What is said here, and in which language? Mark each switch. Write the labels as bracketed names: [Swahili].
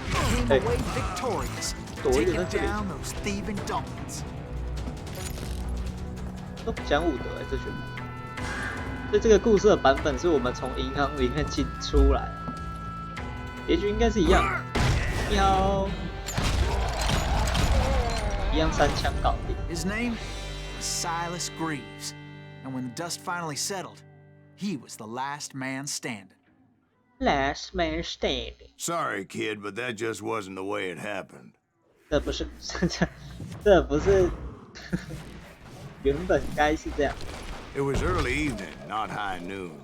[English] He came away victorious, [Chinese] 躲一 [English] taking [Chinese] 点在这里， [English] down those thieving Daltons. [Chinese] 都不讲武德这群人。所以这个故事的版本是我们从银行里面进出来，结局应该是一样。你好，一样3枪搞定。 [English] His name was Silas Greaves, and when the dust finally settled, he was the last man standing. Last man standing. Sorry, kid, but that just wasn't the way it happened. [Chinese] 这不是这不是原本该是这样。 [English] It was early evening, not high noon.